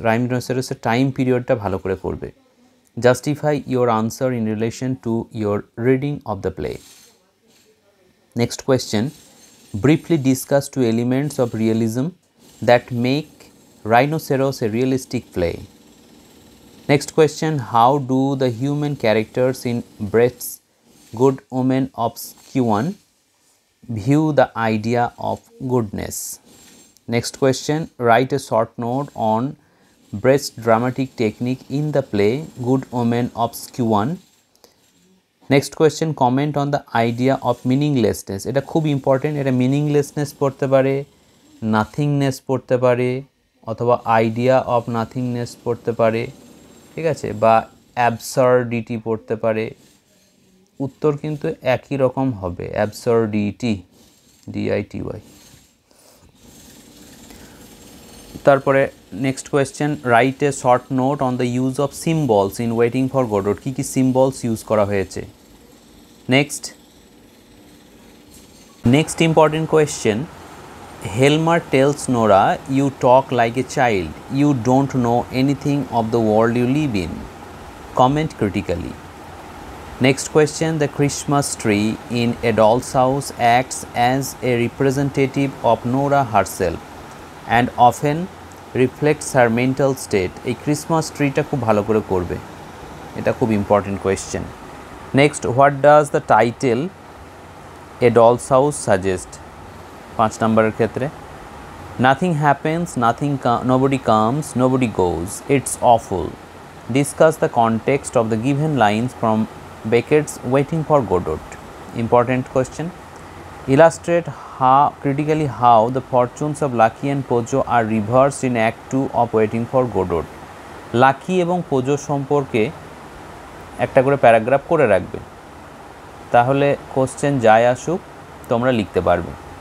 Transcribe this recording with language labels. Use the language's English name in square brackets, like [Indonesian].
[Bangla] রাইনোসেরাসের time পিরিয়ডটা ভালো করে করবে। [English] Justify your answer in relation to your reading of the play. Next question, briefly discuss two elements of realism that make Rhinoceros a realistic play. Next question, how do the human characters in Brecht's Good Omen Obscure view the idea of goodness? Next question, write a short note on Brecht's dramatic technique in the play Good Omen Obscure. Next question, comment on the idea of meaninglessness. [Bangla] এটা খুব important. এটা মিনিংলেসনেস পড়তে পারে, nothingness পড়তে পারে, অথবা idea of nothingness পড়তে পারে, ঠিক আছে, বা অ্যাবসার্ডিটি পড়তে পারে। উত্তর কিন্তু একই রকম হবে, অ্যাবসার্ডিটি, DITY। [English] তারপরে next question, write a short note on the use of symbols in waiting for Godot. [Bangla] Key key symbols use করা হয়েছে। [English] Next important question, Helmer tells Nora, you talk like a child, you don't know anything of the world you live in. Comment critically. Next question, the Christmas tree in a doll's house acts as a representative of Nora herself and often reflects her mental state. [Bangla] এই Christmas ট্রিটা খুব ভালো করে করবে, এটা খুব important question. [English] Next, what does the title a doll's house suggest. 5 [Bangla] নম্বরের ক্ষেত্রে, [English] Nothing happens, nobody comes, nobody goes, it's awful. Discuss the context of the given lines from Beckett's Waiting for Godot. Important question. Illustrate critically how the fortunes of Lucky and Pojo are reversed in Act 2 of Waiting for Godot. [Bangla] Lucky এবং পোজো সম্পর্কে একটা করে paragraph করে রাখবে, তাহলে question যাই আসুক তোমরা লিখতে পারবে।